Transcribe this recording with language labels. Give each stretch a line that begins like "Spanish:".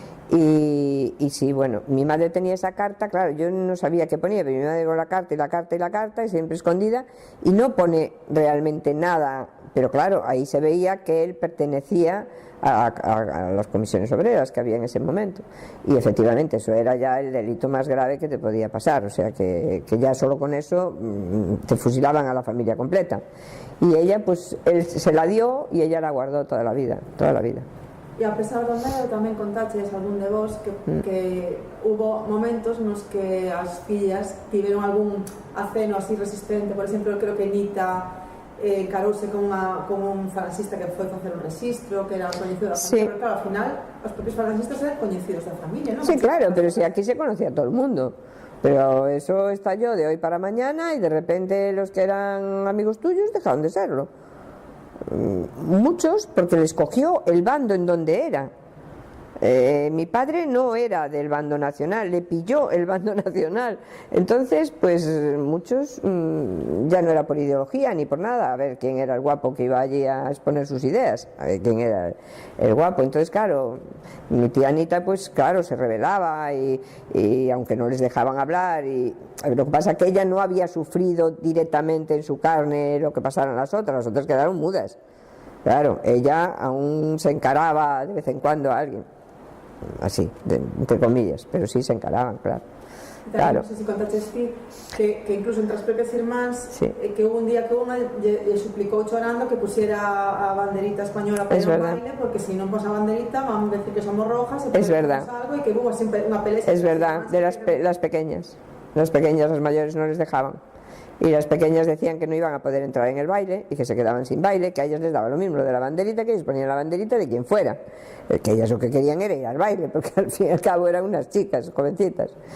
Spanish: Y sí, bueno, mi madre tenía esa carta, claro, yo no sabía qué ponía, pero mi madre con la carta y la carta y la carta, y siempre escondida, y no pone realmente nada, pero claro, ahí se veía que él pertenecía a las comisiones obreras que había en ese momento, y efectivamente eso era ya el delito más grave que te podía pasar, o sea que ya solo con eso te fusilaban a la familia completa, y ella pues él se la dio y ella la guardó toda la vida.
Galician: E a pesar do medo tamén contaches algún de vos que hubo momentos nos que as fillas tiveron algún aceno así resistente. Por exemplo, creo que Nita encarouse con un falangista que foi facer un registro, que era coñecido da familia, pero claro, ao final os propios falangistas eran coñecidos da familia, non?
Spanish: Sí, claro, pero si aquí se conocía todo el mundo. Pero eso estalló de hoy para mañana y de repente los que eran amigos tuyos dejaron de serlo. Muchos porque les cogió el bando en donde era. Mi padre no era del bando nacional, le pilló el bando nacional. Entonces, pues muchos ya no era por ideología ni por nada, a ver quién era el guapo que iba allí a exponer sus ideas, a ver quién era el guapo. Entonces, claro, mi tía Anita, pues claro, se rebelaba y aunque no les dejaban hablar, lo que pasa es que ella no había sufrido directamente en su carne lo que pasaron las otras quedaron mudas. Claro, ella aún se encaraba de vez en cuando a alguien. Así, entre comillas, pero sí se encaraban, claro. Claro.
Galician: Non sei se contaches ti que incluso entre as propias irmáns que hubo un día que unha lle suplicou chorando que pusiera a banderita española para ir ao baile, porque se non pos a banderita
Spanish: vamos a decir que somos rojas
Galician: e podemos algo, e que hubo sempre unha pelea.
Spanish: Es verdad, de las pequeñas, las mayores no les dejaban. Y las pequeñas decían que no iban a poder entrar en el baile y que se quedaban sin baile, que a ellas les daba lo mismo lo de la banderita, que ellos ponían la banderita de quien fuera, que ellas lo que querían era ir al baile, porque al fin y al cabo eran unas chicas jovencitas.